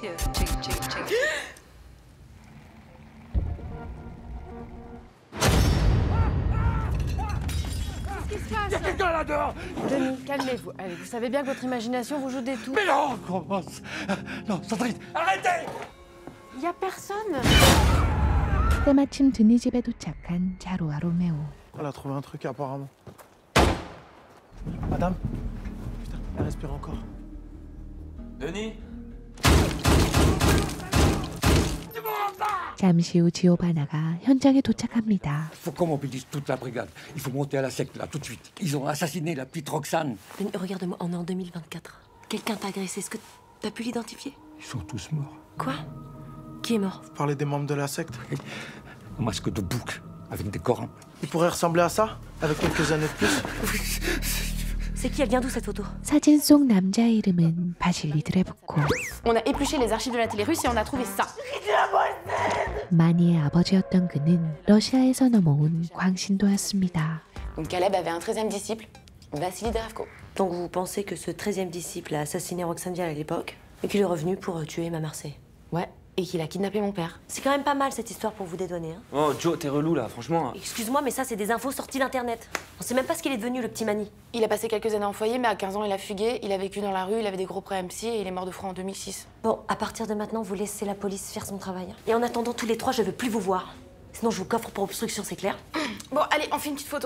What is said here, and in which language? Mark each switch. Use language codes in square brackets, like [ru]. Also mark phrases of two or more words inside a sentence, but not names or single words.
[fr] Qu'est-ce qui se passe? Il y a quelqu'un là-dehors! Denis, calmez-vous. Allez, vous savez bien que votre imagination vous joue des tours. Mais non, commence! Non, Sandrine, arrêtez! Il y a personne. [ko] 때마침 드니 집에 도착한 자루와 로메오. [fr] Elle a trouvé un truc apparemment. Madame? Putain, elle respire encore. Denis? [ko] 잠시 후 지오바나가 현장에 도착합니다. [fr] Faut qu'on mobilise toute la brigade. Il faut monter à la secte là, tout de suite. Ils ont assassiné la petite Roxane. Denis, regarde-moi, on est en 2024. Quelqu'un t'a agressé, est-ce que t'as pu l'identifier? Ils sont tous morts. Quoi? Qui est mort? Vous parlez des membres de la secte? Un masque de bouc, avec des corans. Il pourrait ressembler à ça, avec quelques années de plus. C'est qui? Elle vient d'où cette photo? [ko] 사진 속 남자의 이름은 바실리 드레부코. [fr] On a épluché les archives de la télé russe et on a trouvé ça. [ko] 마니의 아버지였던 그는 러시아에서 넘어온 광신도였습니다. [fr] Donc Caleb avait un 13e disciple, Vassili Drevko. Donc vous pensez que ce 13e disciple a assassiné Roxane Vial à l'époque et qu'il est revenu pour tuer Emma Marseille? Ouais, et qu'il a kidnappé mon père. C'est quand même pas mal cette histoire pour vous dédouaner, hein? Oh, Joe, t'es relou là, franchement. Excuse-moi, mais ça, c'est des infos sorties d'internet. On sait même pas ce qu'il est devenu, le petit Mani. Il a passé quelques années en foyer, mais à 15 ans, il a fugué. Il a vécu dans la rue, il avait des gros problèmes psy et il est mort de froid en 2006. Bon, à partir de maintenant, vous laissez la police faire son travail. Et en attendant, tous les trois, je veux plus vous voir. Sinon, je vous coffre pour obstruction, c'est clair? Bon, allez, on fait une petite photo.